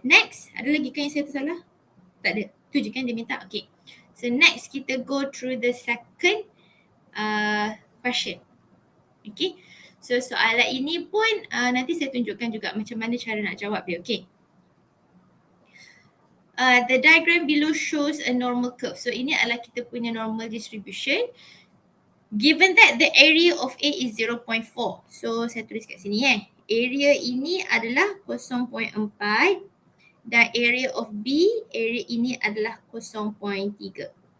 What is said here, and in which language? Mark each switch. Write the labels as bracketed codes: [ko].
[ms] Next, ada lagi kan yang saya tersalah? Tak ada, tu je kan dia minta. Okay, so next kita [en] go through the second question. [ms] Okay. So soalan ini pun nanti saya tunjukkan juga macam mana cara nak jawab dia. Okay. [en] The diagram below shows a normal curve. [ms] So ini adalah kita punya normal distribution. [en] Given that the area of A is 0.4. [ms] So saya tulis kat sini Area ini adalah 0.4 dan area of B, area ini adalah 0.3.